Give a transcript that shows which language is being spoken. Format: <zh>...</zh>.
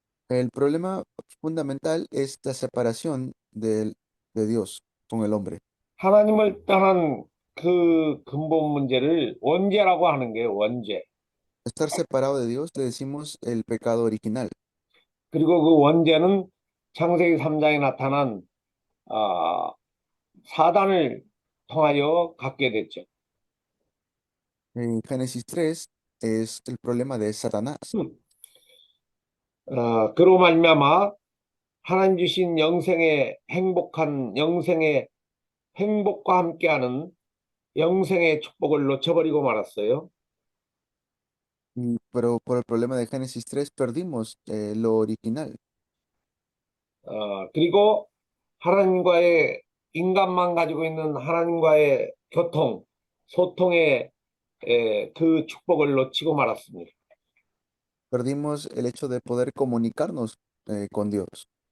<es>El problema fundamental es la separación de Dios con el hombre.</es> <ko>하나님을 떠난 그 근본 문제를 원죄라고 하는 게 원죄.</ko> <es>Estar separado de Dios le decimos el pecado original.</es> <ko>그리고 그 원죄는 창세기 3장에 나타난 사단을 통하여 갖게 됐죠.</ko> <es>En Génesis 3 es el problema de Satanás.</es> <ko>그로 말미암아 하나님 주신 영생의 행복한 영생의 행복과 함께하는 영생의 축복을 놓쳐버리고 말았어요.</ko> <es>Pero por el problema de Génesis 3 perdimos lo original.</es> <ko>그리고 하나님과의 인간만 가지고 있는 하나님과의 교통, 소통의 그 축복을 놓치고 말았습니다.</ko> <es>Perdimos el hecho de poder comunicarnos con Dios.</es>